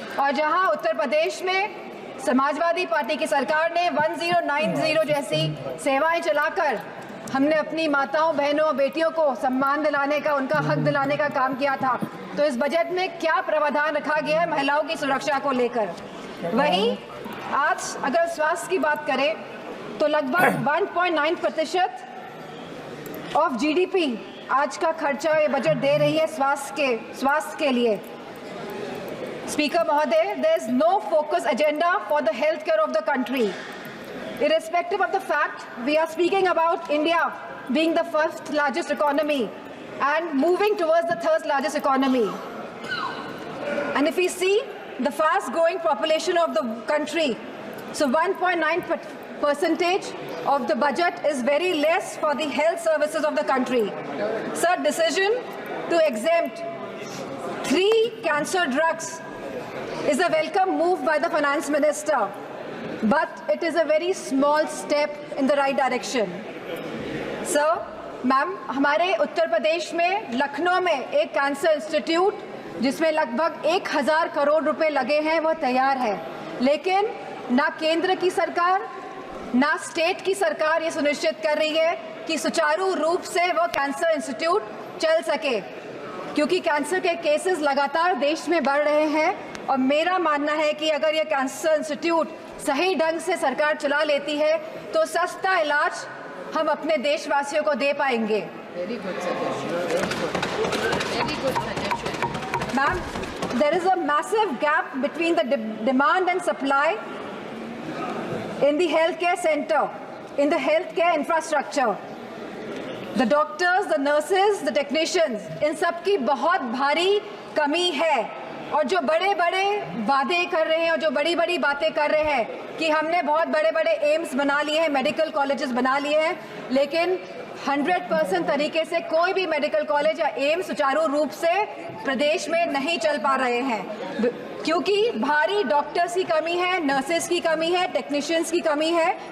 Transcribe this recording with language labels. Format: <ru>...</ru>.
<hi>और जहां उत्तर प्रदेश में समाजवादी पार्टी की सरकार ने 1090 जैसी सेवाएं चलाकर हमने अपनी माताओं, बहनों, बेटियों को सम्मान दिलाने का, उनका हक दिलाने का काम किया था, तो इस बजट में क्या प्रावधान रखा गया है महिलाओं की सुरक्षा को लेकर। वहीं आज अगर स्वास्थ्य की बात करें तो लगभग 1.9% ऑफ GDP आज का खर्चा ये बजट दे रही है स्वास्थ्य के लिए। स्पीकर महोदय,</hi> <en>there is no focus agenda for the healthcare of the country. Irrespective of the fact we are speaking about India being the 1st largest economy and moving towards the 3rd largest economy. And if we see the fast growing population of the country, so 1.9% of the budget is very less for the health services of the country. Sir, decision to exempt 3 cancer drugs is a welcome move by the finance minister, but it is a very small step in the right direction.</en> <hi>Sir, ma'am, हमारे उत्तर प्रदेश में लखनऊ में एक cancer institute जिसमें लगभग 1000 करोड़ रुपए लगे हैं, वह तैयार है, लेकिन ना केंद्र की सरकार ना स्टेट की सरकार ये सुनिश्चित कर रही है कि सुचारू रूप से वो कैंसर इंस्टीट्यूट चल सके, क्योंकि कैंसर के केसेस लगातार देश में बढ़ रहे हैं। और मेरा मानना है कि अगर ये कैंसर इंस्टीट्यूट सही ढंग से सरकार चला लेती है तो सस्ता इलाज हम अपने देशवासियों को दे पाएंगे।</hi> <en>Very good suggestion. Very good suggestion. Ma'am, there is a massive gap between the demand and supply in the healthcare center, in the healthcare infrastructure. The doctors, the nurses, the technicians,</en> <hi>इन सब की बहुत भारी कमी है। और जो बड़े बड़े वादे कर रहे हैं और जो बड़ी बड़ी बातें कर रहे हैं कि हमने बहुत बड़े बड़े एम्स बना लिए हैं, मेडिकल कॉलेजेस बना लिए हैं, लेकिन 100% तरीके से कोई भी मेडिकल कॉलेज या एम्स सुचारू रूप से प्रदेश में नहीं चल पा रहे हैं, क्योंकि भारी डॉक्टर्स की कमी है, नर्सेस की कमी है, टेक्नीशियंस की कमी है।</hi>